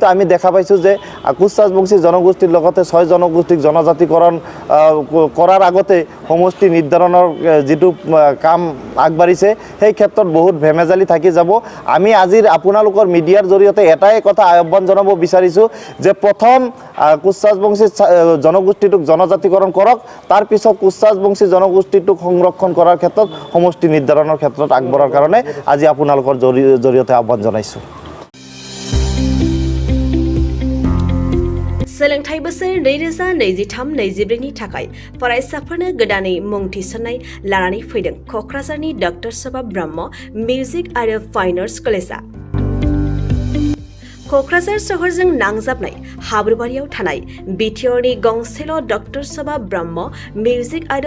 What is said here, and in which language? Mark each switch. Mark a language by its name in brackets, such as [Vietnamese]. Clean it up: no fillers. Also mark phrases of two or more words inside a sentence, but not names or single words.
[Assamese] আমি দেখা পাইছোঁ যে কোচ ৰাজবংশী জনগোষ্ঠীৰ লগতে 6 জনগোষ্ঠীক জনজাতিকৰণ কৰাৰ আগতে সমষ্টি নিৰ্ধাৰণৰ যিটো কাম আগবাঢ়িছে সেই ক্ষেত্ৰত বহুত ভেমেজালি থাকি যাব আমি আজিৰ আপোনালোকৰ মিডিয়াৰ জৰিয়তে এটাই কথা আহ্বান জনাব বিচাৰিছোঁ যে প্ৰথম কোচ ৰাজবংশী জনগোষ্ঠীটোক জনজাতিকৰণ কৰক তাৰ পিছত কোচ ৰাজবংশী জনগোষ্ঠীটোক সংৰক্ষণ কৰাৰ ক্ষেত্ৰত সমষ্টি নিৰ্ধাৰণৰ ক্ষেত্ৰত আগবঢ়াৰ কাৰণে আজি আপোনালোকৰ জৰিয়তে আহ্বান জনাইছোঁ [Bodo] सोलोंथाइ बोसोर 2023-24 नि थाखाय फरायसाफोरनो गोदानै मुं थिसननाय लानानै फैदों क'क्राझारनि डक्टर सभा ब्रह्म मिउजिक आरो फाइन आर्ट्स कलेजआ क'क्राझार सहरजों नांजाबनाय हाब्रुबारियाव थानाय बिटिआरनि गंसेल' डक्टर सभा ब्रह्म मिउजिक आरो